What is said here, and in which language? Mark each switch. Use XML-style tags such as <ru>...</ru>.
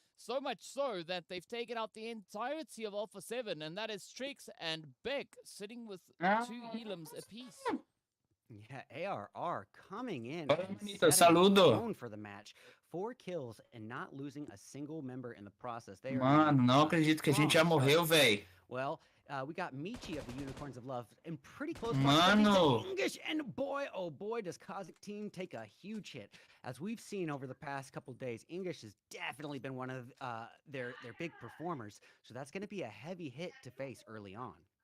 <en>So much so that they've taken out the entirety of Alpha 7, and that is Strix and Beck sitting with 2 elims apiece. Yeah, ARR coming in</en> <es>Saludo.</es> <en>for the match. 4 kills and not losing a single member in the process. They are</en> <pt>Mano, não acredito que a gente já morreu, véi.</pt> <en>Well, we got Michi of the Unicorns of Love in pretty close</en> <pt>Mano.</pt> <en>English, and boy, oh boy, does Kazakh team take a huge hit. As we've seen over the past couple days, English has definitely been one of their big performers, so that's going to be a heavy hit to face early on.</en>